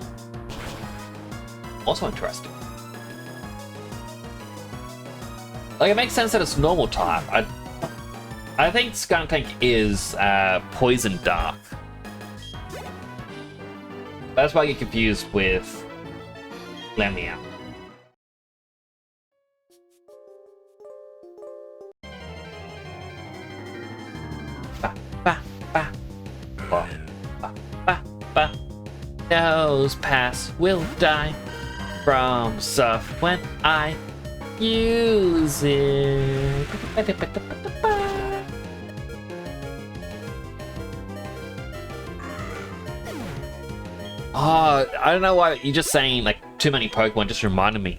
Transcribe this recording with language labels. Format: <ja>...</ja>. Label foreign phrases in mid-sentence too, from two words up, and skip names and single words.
<en>Also interesting. Like, it makes sense that it's normal type. I think Skuntank is poison dark. That's why I get confused with Glammeow. Ba ba ba. Ba ba ba ba. Those pass will die from surf when I use it. Oh, I don't know why you're just saying like too many Pokemon just reminded me.</en>